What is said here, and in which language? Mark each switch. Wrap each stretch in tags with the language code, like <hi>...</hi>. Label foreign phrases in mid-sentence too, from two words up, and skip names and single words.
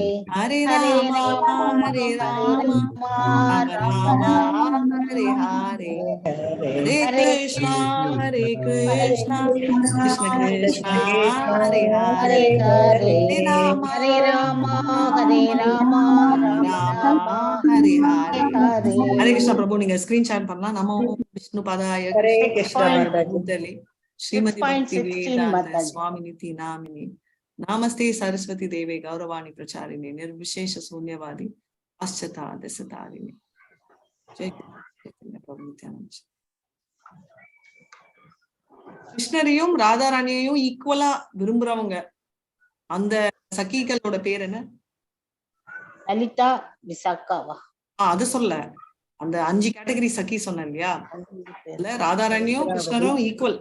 <sa>हरे राम राम हरे हरे. हरे कृष्णा कृष्ण कृष्ण हरे हरे. हरे राम हरे राम हरे हरे. हरे कृष्णा. प्रभु</sa> <ta>நீங்க ஸ்கிரீன் ஷேர் பண்ணலாம்.</ta> <sa>नमो विष्णु पादाय कृष्ण श्रीमती भक्ति वेदांत स्वामिनिति नामिने. नमस्ते सरस्वती देवे गौरवाणी प्रचारिणे निर्विशेष शून्यवादी पाश्चात्य जय प्रभु नित्यानंद.</sa> <ta>கிருஷ்ணரையும் ராதாராணியையும் ஈக்குவலா விரும்புறவங்க அந்த சகிகளோட பேர் என்ன? லலிதா விசாக்காவா? அது சொல்ல அந்த 5 கேட்டகரி சகி சொன்னேன் இல்லையா, ராதாராணியும் கிருஷ்ணரும் ஈக்குவல்</ta>